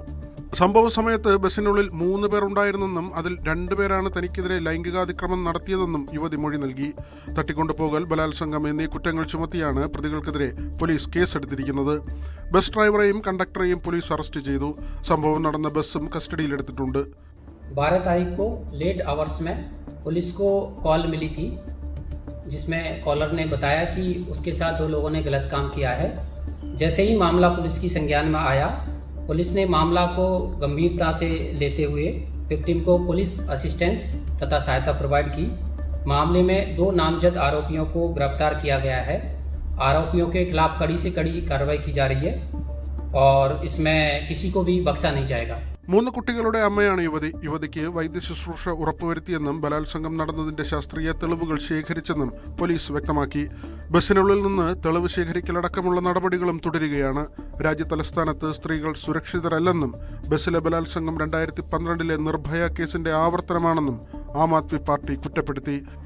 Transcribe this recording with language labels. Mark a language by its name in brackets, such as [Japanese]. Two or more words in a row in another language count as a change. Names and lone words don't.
[Malayalam] സംഭവ സമയത്ത് ബസ്സിനുള്ളിൽ 3 പേർ ഉണ്ടായിരുന്നെന്നും അതിൽ 2 പേരാണ് തനിക്കെതിരെ ലൈംഗികാതിക്രമം നടത്തിയതെന്നും യുവതി മൊഴി നൽകി. തട്ടിക്കൊണ്ടുപോകൽ, ബലാത്സംഗം എന്നീ കുറ്റങ്ങൾ ചുമത്തിയാണ് പ്രതികൾക്കെതിരെ പോലീസ് കേസെടുത്തിരിക്കുന്നത്. ബസ് ഡ്രൈവറെയും കണ്ടക്ടറെയും പോലീസ് അറസ്റ്റ് ചെയ്തു. സംഭവം നടന്ന ബസ്സും കസ്റ്റഡിയിലെടുത്തിട്ടുണ്ട്. [Hindi] 12 तारीख को [English] late hours [Hindi] में पुलिस को कॉल मिली थी, जिसमें कॉलर ने बताया कि उसके साथ 2 लोगों ने गलत काम किया है। जैसे ही मामला पुलिस की संज्ञान में आया, पुलिस ने मामला को गंभीरता से लेते हुए विक्टिम को [English] police assistance [Hindi] तथा सहायता प्रोवाइड की। मामले में 2 नामजद आरोपियों को गिरफ्तार किया गया है। आरोपियों के खिलाफ कड़ी से कड़ी कार्रवाई की जा रही है और इसमें किसी को भी बख्शा नहीं जाएगा. [Malayalam] 3 കുട്ടികളുടെ അമ്മയാണ് യുവതി. യുവതിക്ക് വൈദ്യശുശ്രൂഷ ഉറപ്പുവരുത്തിയെന്നും ബലാത്സംഗം നടന്നതിന്റെ ശാസ്ത്രീയ തെളിവുകൾ ശേഖരിച്ചെന്നും പോലീസ് വ്യക്തമാക്കി. ബസ്സിനുള്ളിൽ നിന്ന് തെളിവ് ശേഖരിക്കലടക്കമുള്ള നടപടികളും തുടരുകയാണ്. രാജ്യതലസ്ഥാനത്ത് സ്ത്രീകൾ സുരക്ഷിതരല്ലെന്നും ബസ്സിലെ ബലാത്സംഗം 2012 നിർഭയ കേസിന്റെ ആവർത്തനമാണെന്നും ആം ആദ്മി പാർട്ടി കുറ്റപ്പെടുത്തി.